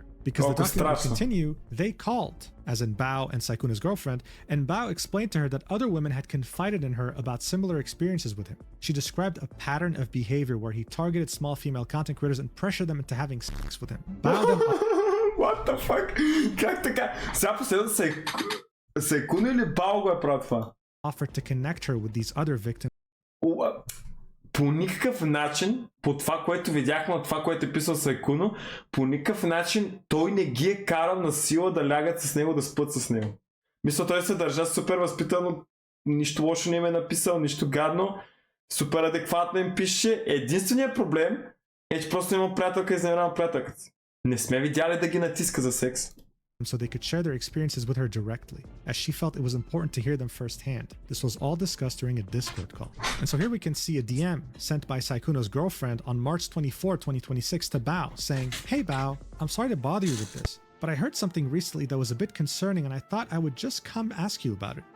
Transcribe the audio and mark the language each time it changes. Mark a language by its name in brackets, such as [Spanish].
[English] Because the document would [Bulgarian] страшно. [English] continue, they called, as in Bao and Sykkuno's girlfriend, and Bao explained to her that other women had confided in her about similar experiences with him. She described a pattern of behavior where he targeted small female content creators and pressured them into having sex with him. Bao then What the fuck? [Bulgarian] Как така? Сега последно Sykkuno или Bao го е правил това? [English] offered to connect her with these other victims [Bulgarian] По никакъв начин, по това, което видяхме, от това, което е писал Sykkuno, по никакъв начин той не ги е карал на сила да лягат с него, да спът с него. Мисля, той се държа супер възпитано, нищо лошо не им е написал, нищо гадно, супер адекватно им пише. Единственият проблем е, че просто има приятелка и изневерява приятелката си. Не сме видяли да ги натиска за секс. [English] so they could share their experiences with her directly, as she felt it was important to hear them firsthand. This was all discussed during a Discord call. And so here we can see a DM sent by Sykkuno's girlfriend on March 24, 2026 to Bao, saying, "Hey Bao, I'm sorry to bother you with this, but I heard something recently that was a bit concerning and I thought I would just come ask you about it.